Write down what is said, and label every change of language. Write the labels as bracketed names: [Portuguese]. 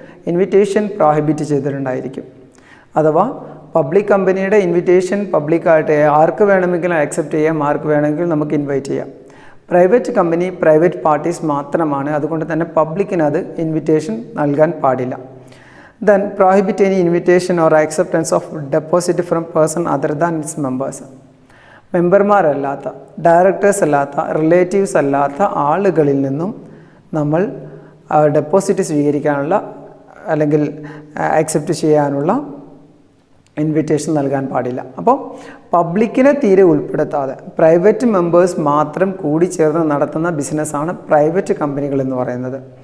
[Malayalam] Invitation prohibit ചെയ്തിട്ടുണ്ടായിരിക്കും. അഥവാ public കമ്പനിയുടെ invitation പബ്ലിക്കായിട്ട് ആർക്ക് വേണമെങ്കിലും അക്സെപ്റ്റ് ചെയ്യാം, ആർക്ക് വേണമെങ്കിലും നമുക്ക് ഇൻവൈറ്റ് ചെയ്യാം. പ്രൈവറ്റ് കമ്പനി പ്രൈവറ്റ് പാർട്ടീസ് മാത്രമാണ്, അതുകൊണ്ട് തന്നെ പബ്ലിക്കിന് അത് ഇൻവിറ്റേഷൻ നൽകാൻ പാടില്ല. [English] Then prohibit any invitation or acceptance of deposit from person other than its members. [Malayalam] മെമ്പർമാരല്ലാത്ത, directors അല്ലാത്ത, റിലേറ്റീവ്സ് അല്ലാത്ത ആളുകളിൽ നിന്നും നമ്മൾ ഡെപ്പോസിറ്റ് സ്വീകരിക്കാനുള്ള അല്ലെങ്കിൽ അക്സെപ്റ്റ് ചെയ്യാനുള്ള ഇൻവിറ്റേഷൻ നൽകാൻ പാടില്ല. അപ്പോൾ പബ്ലിക്കിനെ തീരെ ഉൾപ്പെടുത്താതെ പ്രൈവറ്റ് മെമ്പേഴ്സ് മാത്രം കൂടി ചേർന്ന് നടത്തുന്ന ബിസിനസ്സാണ് പ്രൈവറ്റ് കമ്പനികൾ എന്ന് പറയുന്നത്.